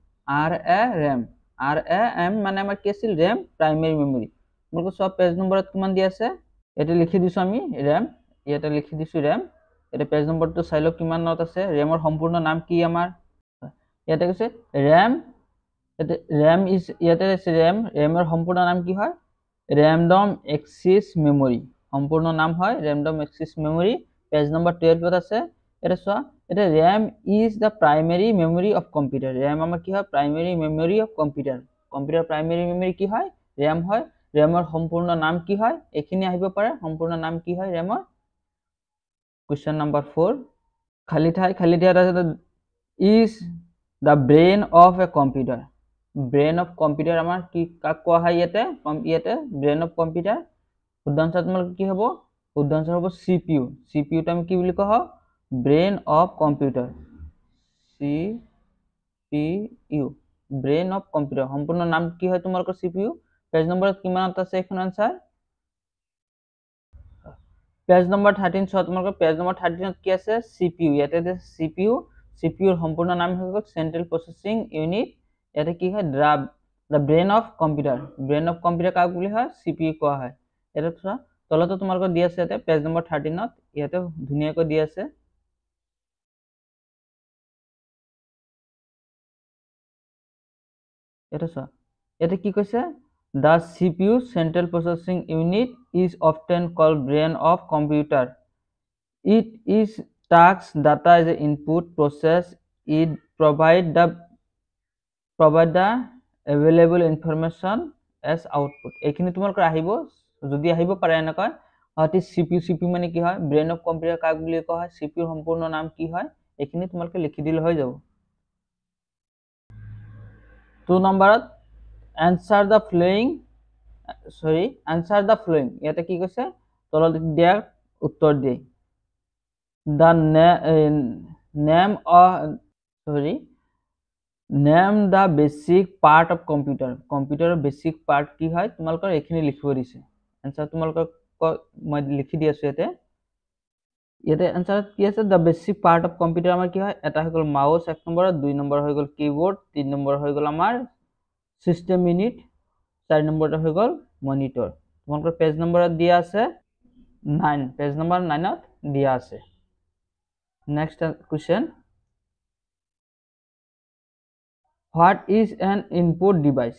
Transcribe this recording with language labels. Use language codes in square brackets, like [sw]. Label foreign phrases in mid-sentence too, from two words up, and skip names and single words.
[as] RAM মানে আমাৰ কি আছিল RAM [en] primary memory [as] তোমালোকৰ সব পেজ নম্বৰত কিমান দি আছে এটা লিখি দিছো আমি RAM এটা লিখি দিছো RAM এটা পেজ নম্বৰটো চাইলো কিমানত আছে RAM ৰ সম্পূৰ্ণ নাম কি আমাৰ ইয়াতে কৈছে RAM is ইয়াতে আছে RAM ৰ সম্পূৰ্ণ নাম কি হয় [en] random access memory [as] সম্পূৰ্ণ নাম হয় [en] random access memory [as] পেজ নম্বৰ 12 ত আছে এটা চোৱা এটা [en] RAM is the primary memory of computer RAM [as] আমাৰ কি হয় [en] primary memory of computer primary [as] memory কি হয় RAM হয় RAM ৰ সম্পূৰ্ণ নাম কি হয় এখিনি আহিব পাৰে সম্পূৰ্ণ নাম কি হয় RAM ৰ কোৱেশ্চন নম্বৰ 4 খালি ঠাই আছে [en] is the brain of a computer brain of computer [as] আমাৰ কি কাক কোৱা হয় ইয়াতে [en] brain of computer [as] শুদ্ধ আনসাৰ তোমালোকৰ কি হ'ব শুদ্ধ আনসাৰ হ'ব CPU টো আমি কি বুলি কোৱা [en] brain of computer [as] CPU [en] brain of computer [as] সম্পূৰ্ণ নাম কি হয় তোমালোকৰ CPU পেজ নম্বৰত কিমানত আছে এখন আনসাৰ পেজ নম্বৰ 13 চোৱা তোমালোকৰ পেজ নম্বৰ 13 ত কি আছে CPU ইয়াতে আছে CPU ৰ সম্পূৰ্ণ নাম হৈ গ'ল [en] central processing unit [as] ইয়াতে কি হয় [en] the brain of computer [as] কাক বুলি হয় CPU কোৱা হয় এটা চোৱা তলতে তোমালোকৰ দি আছে ইয়াতে পেজ নম্বৰ 13 ত ইয়াতে ধুনিয়াকৈ দি আছে এটা চোৱা ইয়াতে কি কৈছে [en] the CPU central processing unit is often called brain of computer it is takes data as an input process it provide the available information as output [as] এখিনি তোমালোকৰ আহিব যদি আহিব পাৰে এনেকৈ অতি CPU মানে কি হয় [en] brain of computer [as] কাক বুলি কোৱা হয় CPU সম্পূৰ্ণ নাম কি হয় এখিনি তোমালোকে লিখি দিলে হৈ যাব [en] 2 নম্বৰত answer the following [as] ইয়াতে কি কৈছে তলত দিয়া উত্তৰ দিয়ে [en] the name the basic part of computer basic part [as] কি হয় তোমালোকৰ এখিনি লিখিব দিছে आंसर তোমালোকৰ মই লিখি দি আছো ইয়াতে आंसर কি আছে [en] the basic part of computer [as] আমাৰ কি হয় এটা হৈ গ'ল মাউস 1 নম্বৰত 2 নম্বৰ হৈ গ'ল কিবোৰ্ড 3 নম্বৰ হৈ গ'ল আমাৰ [en] system unit [as] 4 নম্বৰটো হৈ গ'ল মনিটৰ তোমালোকৰ পেজ নম্বৰত দিয়া আছে 9 পেজ নম্বৰ 9 ত দিয়া আছে [en] next question, what is an input device?